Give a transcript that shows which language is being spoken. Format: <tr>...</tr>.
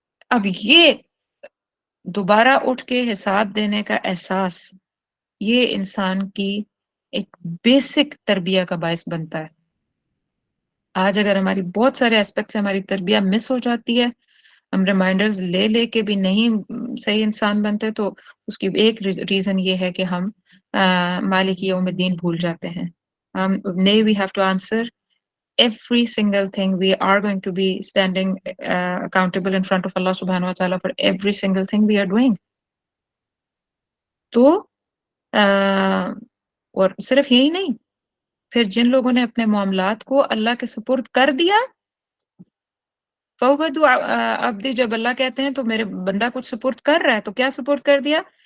<hi>अब ये दोबारा उठ के हिसाब देने का एहसास, ये इंसान की एक बेसिक तरबिया का बायस बनता है। आज अगर हमारी बहुत सारे एस्पेक्ट से हमारी तरबिया मिस हो जाती है, हम रिमाइंडर्स ले के भी नहीं सही इंसान बनते, तो उसकी एक रीज़न ये है कि हम मालिक यौमिद्दीन भूल जाते हैं।</hi> <en>Nay, we have to answer every single thing. We are going to be standing accountable in front of Allah subhanahu wa ta'ala for every single thing we are doing.</en> <hi>तो अ, और सिर्फ यही नहीं, फिर जिन लोगों ने अपने मामलात को अल्लाह के सुपुर्द कर दिया, फ़वद्दु अब्दी, जब अल्लाह कहते हैं तो मेरे बंदा कुछ सुपुर्द कर रहा है, तो क्या सुपुर्द कर दिया?</hi>